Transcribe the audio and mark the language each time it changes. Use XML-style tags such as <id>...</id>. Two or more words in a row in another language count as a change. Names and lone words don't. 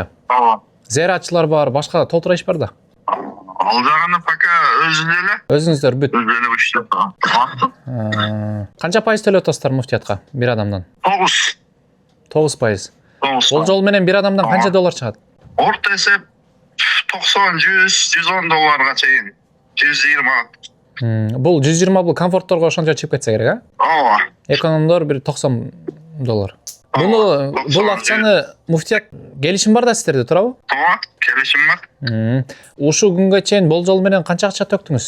<ky>Ооба. Зыяратчылар бар, башка толтура иш бар да. Ал жагыны пока өзүнүз Өзүңүздөр бүт. эле иштеп. Канча пайыз төлөп атасыздар муфтиятка бир адамдан? 9%. 9%. Бул жол менен бир адамдан канча доллар чыгат? Орта эсеп 90, 100, 110 долларга чейин. 120. Бул 120 бул комфортторго ошончо чыгып кетсе керек, а? Ооба. Экономдор бир 90 доллар. Бул акчаны муфтият келишим бар да сиздерде, туурабы? Туура, келишим бар. Ушул күнгө чейин болжол менен канча акча төктүңүз?</ky>